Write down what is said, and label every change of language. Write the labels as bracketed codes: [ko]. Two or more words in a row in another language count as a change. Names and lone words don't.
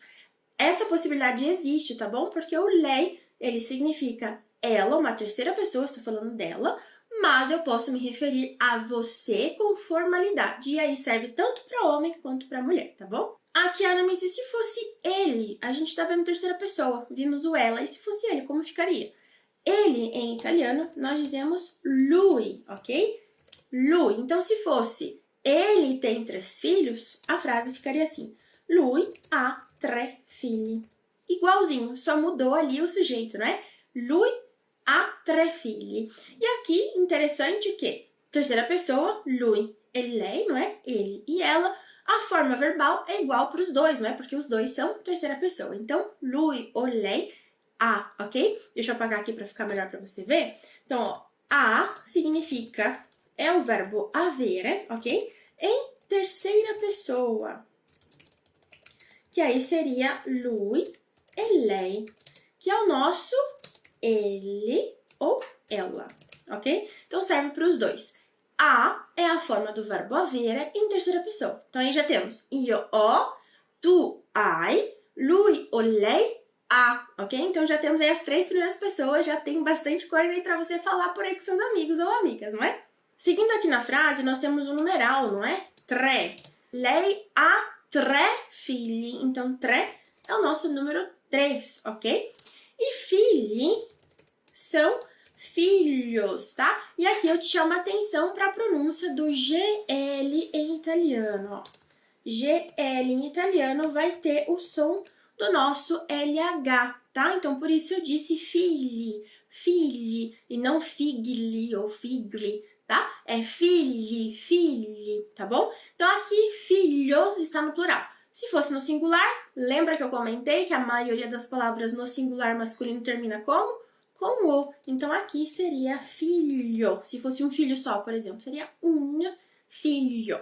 [pt] Essa possibilidade existe, tá bom? Porque o lei, ele significa ela, uma terceira pessoa, estou falando dela, mas eu posso me referir a você com formalidade. E aí serve tanto para homem quanto para mulher, tá bom? Aqui, Ana, mas e se fosse ele? A gente tá vendo terceira pessoa, vimos o ela, e se fosse ele, como ficaria? Ele, em italiano, nós dizemos lui, ok? Lui. Então, se fosse ele tem 3 filhos, a frase ficaria assim, [it] lui ha 3 figli. [pt] Igualzinho, só mudou ali o sujeito, né? [it] Lui ha 3 figli. [pt] E aqui, interessante que terceira pessoa, [it] lui e lei, [pt] não é? Ele e ela. A forma verbal é igual para os dois, não é? Porque os dois são terceira pessoa. Então, lui ou lei, ha, ok? Deixa eu apagar aqui para ficar melhor para você ver. Então, ó, ha significa, é o verbo avere, ok? Em terceira pessoa. Que aí seria [it] lui e lei, [pt] que é o nosso ele ou ela, ok? Então, serve para os dois. A é a forma do verbo avere em terceira pessoa. Então, aí já temos [it] io ho, tu hai, lui [pt] ou [it] lei ha, [pt] ok? Então, já temos aí as 3 primeiras pessoas, já tem bastante coisa aí para você falar por aí com seus amigos ou amigas, não é? Seguindo aqui na frase, nós temos um numeral, não é? 3. [it] Lei ha 3 figli. [pt] Então, 3 é o nosso número 3, ok? E figli são filhos, tá? E aqui eu te chamo a atenção para a pronúncia do GL em italiano, ó. GL em italiano vai ter o som do nosso LH, tá? Então, por isso eu disse figli, figli, e não figli ou figli, tá? É figli, figli, tá bom? Então, aqui, filhos está no plural. Se fosse no singular, lembra que eu comentei que a maioria das palavras no singular masculino termina como? Com o. Então, aqui seria filho. Se fosse um filho só, por exemplo, seria un filho.